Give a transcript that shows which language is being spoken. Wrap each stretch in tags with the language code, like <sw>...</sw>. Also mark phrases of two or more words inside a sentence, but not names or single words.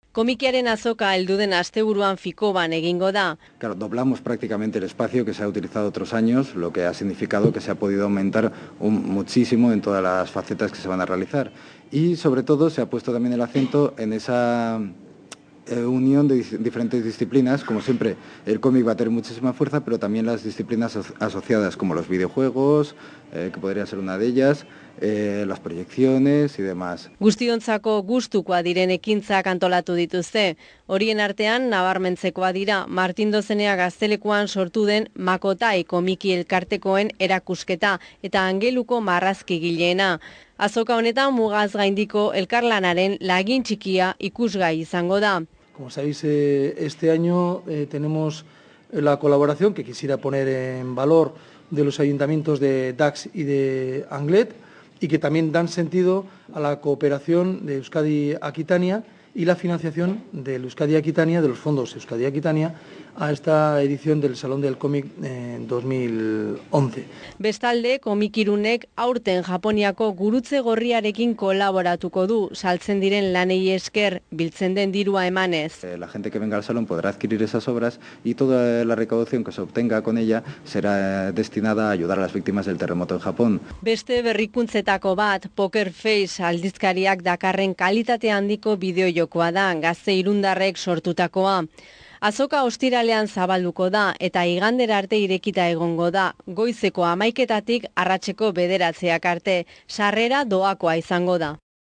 <eu>Komikiaren azoka heldu den asteburuan Fikoban egingo da.</eu> <es>Claro, doblamos prácticamente el espacio que se ha utilizado otros años, lo que ha significado que se ha podido aumentar muchísimo en todas las facetas que se van a realizar. Y sobre todo se ha puesto también el acento en esa unión de diferentes disciplinas. Como siempre, el cómic va a tener muchísima fuerza, pero también las disciplinas asociadas, como los videojuegos, que podría ser una de ellas, las proyecciones y demás.</es> <eu>Guztiontzako gustukoa diren ekintzak antolatu dituzte. Horien artean, nabarmentzekoa dira, Martin Dozenea Gaztelekuan sortu den Makotai komiki elkartekoen erakusketa eta Angeluko marrazkigileena. Azoka honetan mugaz gaindiko elkarlanaren lagin txikia ikusgai izango da.</eu> <es>Como sabéis, este año tenemos la colaboración que quisiera poner en valor de los ayuntamientos de Dax y de Anglet y que también dan sentido a la cooperación de Euskadi-Aquitania y la financiación del Euskadi-Aquitania, de los fondos Euskadi-Aquitania, a esta edición del Salón del Cómic en 2011.</es> <eu>Bestalde, komikirunek aurten Japoniako gurutze gorriarekin kolaboratuko du, saltzen diren lanei esker, biltzen den dirua emanez.</eu> <es>La gente que venga al salón podrá adquirir esas obras y toda la recaudación que se obtenga con ella será destinada a ayudar a las víctimas del terremoto en Japón.</es> <eu>Beste berrikuntzetako bat, Poker Face aldizkariak dakarren kalitate handiko bideojokoa da, gazte irundarrek sortutakoa. Azoka ostiralean zabalduko da eta igandera arte irekita egongo da, goizeko 11:00 arratseko 9:00 arte, sarrera doakoa izango da.</eu>